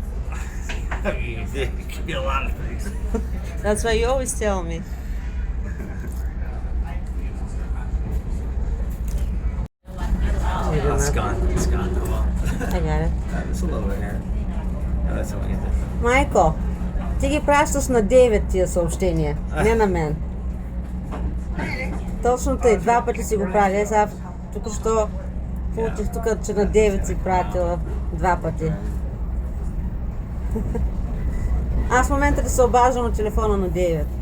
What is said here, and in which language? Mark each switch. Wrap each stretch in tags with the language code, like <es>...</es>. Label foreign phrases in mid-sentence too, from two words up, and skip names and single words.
<en>I mean, it could be a lot of things. That's why you always tell me. It's gone. It's gone. Oh well. I got it. It's a little bit here. No, that's what you did.</en> <bg>Майко, ти ги пращаш на 9 тия съобщения, не на мен. Точно тъй, 2 пъти си го правя. Сега току-що получих тук, че на 9 си пратила 2 пъти. Аз в момента да се обаждам на телефона на 9.</bg>